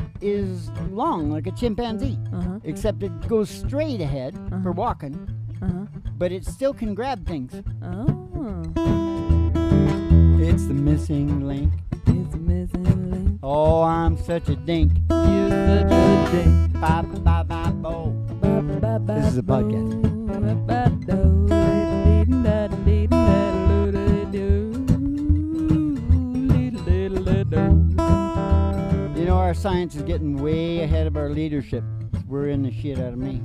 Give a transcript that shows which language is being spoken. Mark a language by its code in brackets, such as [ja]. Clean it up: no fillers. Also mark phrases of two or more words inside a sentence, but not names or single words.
[en] is long like a chimpanzee, except it goes straight ahead for walking, but it still can grab things. Oh. It's the missing link. It's a missing link. Oh, I'm such a dink. You're such a dink. Ba ba ba bo. This is a podcast. You know, our science is getting way ahead of our leadership. We're in the shit out of me.